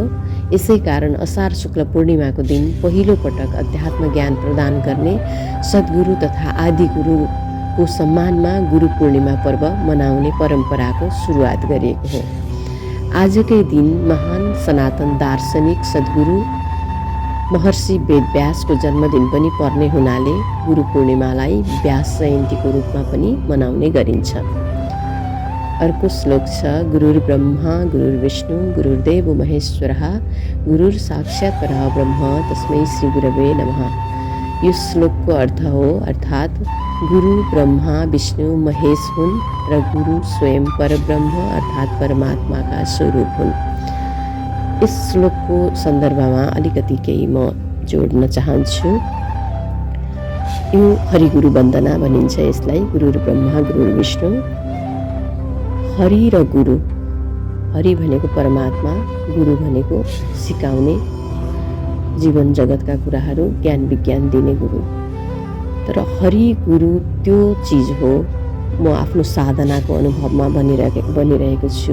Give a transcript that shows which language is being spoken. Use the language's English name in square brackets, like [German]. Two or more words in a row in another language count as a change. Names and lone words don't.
[Nepali] यसै कारण असार शुक्ल पूर्णिमाको दिन पहिलो पटक अध्यात्म ज्ञान प्रदान गर्ने सद्गुरु तथा आदि गुरुको सम्मानमा गुरु पूर्णिमा पर्व मनाउने परम्पराको सुरुवात गरिएको हो। आजकै दिन महान सनातन दार्शनिक सद्गुरु महर्षि वेदव्यासको जन्मदिन पनि पर्ने हुनाले गुरु पूर्णिमालाई व्यास जयन्तीको रूपमा पनि मनाउने गरिन्छ। अर्को श्लोक छ, [Sanskrit] गुरुर् ब्रह्मा गुरुर्विष्णु गुरुर्देव महेश्वरः गुरुर् साक्षात् परब्रह्म तस्मै श्री गुरवे नमः। [Nepali] यो श्लोकको अर्थ हो, अर्थात् गुरु ब्रह्मा विष्णु महेश हुन् र गुरु स्वयं परब्रह्म अर्थात् परमात्माका स्वरूप हुन्। यस श्लोकको सन्दर्भमा अलिकति केही म जोड्न चाहन्छु। यो हरिगुरु वन्दना भनिन्छ यसलाई। [Sanskrit] गुरुर् ब्रह्मा गुरुर् विष्णु। [Nepali] हरि र गुरु, हरि भनेको परमात्मा, गुरु भनेको सिकाउने, जीवन जगतका कुराहरू ज्ञान विज्ञान दिने गुरु। तर हरि गुरु त्यो चिज हो, म आफ्नो साधनाको अनुभवमा बनिरहेको छु।